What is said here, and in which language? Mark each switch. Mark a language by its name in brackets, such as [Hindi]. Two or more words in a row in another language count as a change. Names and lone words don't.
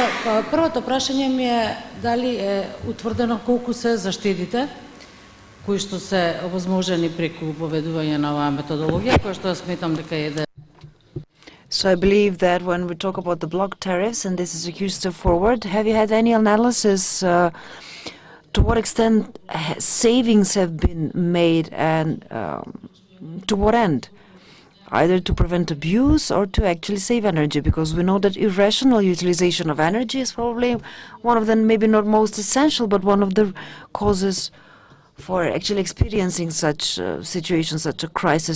[Macedonian] Првото прашање ми е дали е утврдено колку се заштедите кои што се овозможени преку поведување на оваа методологија, која што сметам дека е [English] So I believe that when we talk about the block tariffs, and this is a huge step forward, have you had any analysis to what extent savings have been made and to what end? Either to prevent abuse or to actually save energy, because we know that irrational utilization of energy is probably one of the, maybe not most essential, but one of the causes for actually experiencing such situations, such a crisis.